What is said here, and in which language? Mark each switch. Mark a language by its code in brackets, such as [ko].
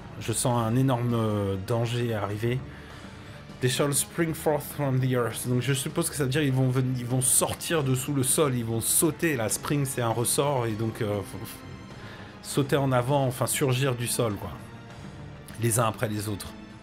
[fr] Je sens un énorme danger arriver. [en] They shall spring forth from the earth. [fr] Donc je suppose que ça veut dire qu'ils vont sortir de sous le sol, ils vont sauter. La spring c'est un ressort et donc sauter en avant, enfin surgir du sol, quoi. Les uns après les autres.